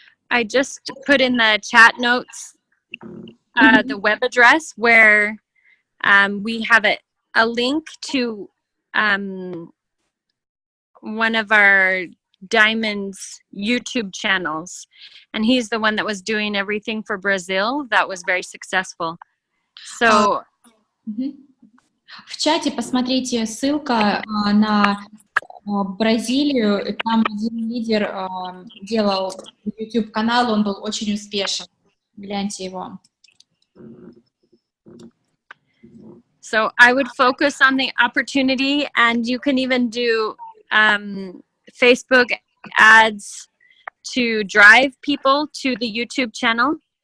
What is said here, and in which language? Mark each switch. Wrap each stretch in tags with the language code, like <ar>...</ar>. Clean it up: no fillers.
<en>I just put in the chat notes the web address where we have a link to one of our Diamond's YouTube channels, and he's the one that was doing everything for Brazil that was very successful. So</en> <ru>в чате посмотрите, ссылка на Бразилию. Там один лидер делал YouTube-канал, он был очень успешен. Гляньте его.</ru> <en>So I would focus on the opportunity, and you can even do Facebook ads to drive people to the YouTube channel.</en>